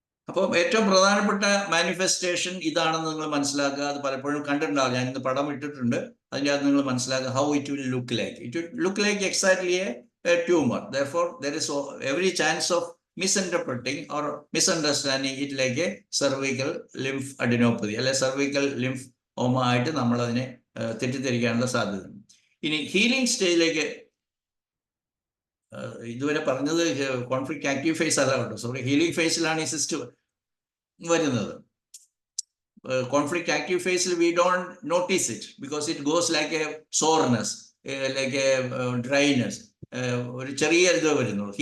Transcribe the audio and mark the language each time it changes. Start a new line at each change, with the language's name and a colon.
Malayalam: അപ്പം ഏറ്റവും പ്രധാനപ്പെട്ട മാനിഫെസ്റ്റേഷൻ ഇതാണെന്ന് നിങ്ങൾ മനസ്സിലാക്കുക. അത് പലപ്പോഴും കണ്ടിട്ടുണ്ടാവും, ഞാൻ ഇന്ന് പടം ഇട്ടിട്ടുണ്ട്. അതിൻ്റെ അകത്ത് നിങ്ങൾ മനസ്സിലാക്കുക
English: How it will look like. It will look like exactly a tumour. Therefore there is every chance of misinterpreting or misunderstanding it like a cervical lymph adenopathy അല്ലെ cervical lymphoma
Malayalam: ആയിട്ട് നമ്മൾ അതിനെ തെറ്റിദ്ധരിക്കാനുള്ള സാധ്യത. ഇനി ഹീലിംഗ് സ്റ്റേജിലേക്ക് ഇതുവരെ പറഞ്ഞത് കോൺഫ്ലിക്റ്റ് ആക്റ്റീവ് ഫേസ് അല്ല കേട്ടോ, സോറി, ഹീലിംഗ് ഫേസിലാണ് ഈ സിസ്റ്റ് വരുന്നത്.
English: conflict active ഫേസിൽ we don't notice it because it goes like a soreness, like a dryness,
Malayalam: ഒരു ചെറിയ ഇത് വരുന്നുള്ളൂ.